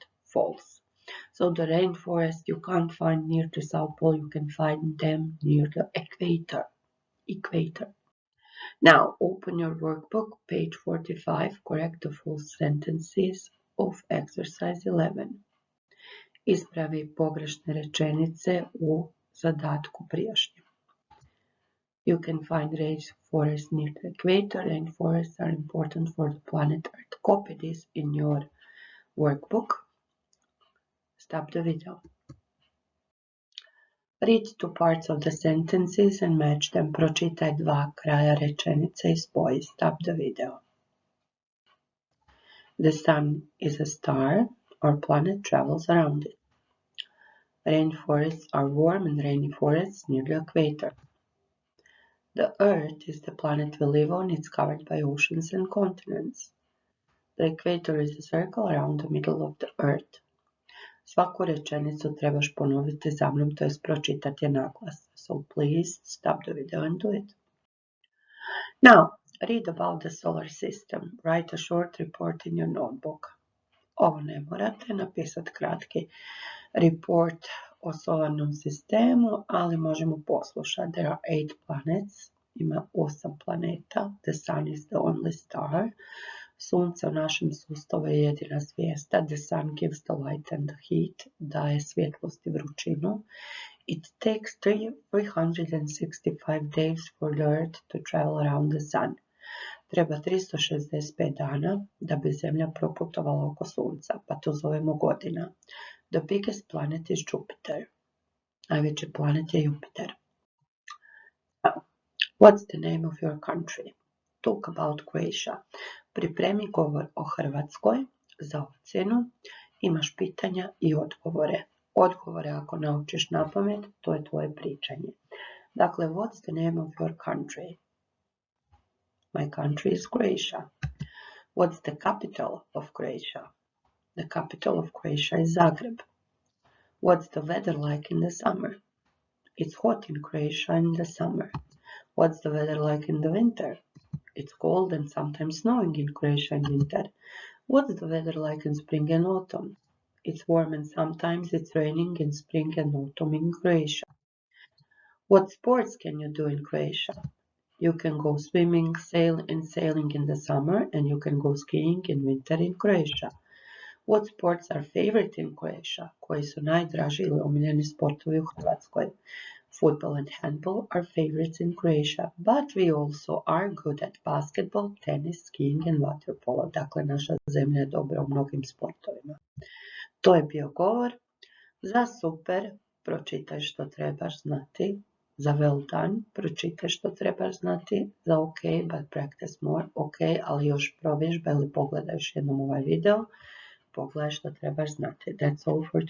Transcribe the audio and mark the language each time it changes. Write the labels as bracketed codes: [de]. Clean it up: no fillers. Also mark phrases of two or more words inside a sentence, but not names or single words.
[en] False. So the rainforest you can't find near the South Pole, you can find them near the equator. Now open your workbook, page 45, correct the full sentences of exercise 11. [hr] Ispravi pogrešne rečenice u zadatku prijašnjem. [en] You can find rainforests near the equator. Rainforests are important for the planet Earth. Copy this in your workbook. Stop the video. Read two parts of the sentences and match them. [hr] Pročitaj dva kraja rečenice i spoji. [en] Stop the video. The sun is a star. Our planet travels around it. Rainforests are warm and rainy forests near the equator. The Earth is the planet we live on. It's covered by oceans and continents. The equator is a circle around the middle of the Earth. [hr] Svaku rečenicu trebaš ponoviti za mnom, to jest pročitati je naglas. [en] So please stop the video and do it. Now, read about the solar system. Write a short report in your notebook. [hr] Ovo ne morate napisati kratki report o solarnom sistemu, ali možemo poslušati. [en] There are 8 planets. [hr] Ima 8 planeta. [en] The sun is the only star. [hr] Sunce u našem sustavu je jedina zvijezda. [en] The sun gives the light and the heat. [hr] Daje svjetlost i vrućinu. [en] It takes 365 days for the Earth to travel around the sun. [hr] Treba 365 dana da bi Zemlja proputovala oko Sunca, pa to zovemo godina. [en] The biggest planet is Jupiter. [hr] Najveći planet je Jupiter. [en] What's the name of your country? Talk about Croatia. [hr] Pripremi govor o Hrvatskoj za ocjenu. Imaš pitanja i odgovore. Odgovore ako naučiš napamet, to je tvoje pričanje. Dakle, [en] what's the name of your country? My country is Croatia. What's the capital of Croatia? The capital of Croatia is Zagreb. What's the weather like in the summer? It's hot in Croatia in the summer. What's the weather like in the winter? It's cold and sometimes snowing in Croatia in winter. What's the weather like in spring and autumn? It's warm and sometimes it's raining in spring and autumn in Croatia. What sports can you do in Croatia? You can go swimming, sailing in the summer, and you can go skiing in winter in Croatia. What sports are favorite in Croatia? [hr] Koji su najdraži ili omiljeni sportovi u Hrvatskoj? [en] Football and handball are favorites in Croatia, but we also are good at basketball, tennis, skiing and waterpolo. [hr] Dakle, naša zemlja je dobra u mnogim sportovima. To je bio govor. Za super pročitaj što trebaš znati. Za [en] well done [hr] pročitaj što trebaš znati. [en] Za ok, but practice more. [hr] Ok, ali još provježba ili pogledaj još jednom ovaj video. Pogledaj što trebaš znati. [en] That's all for today.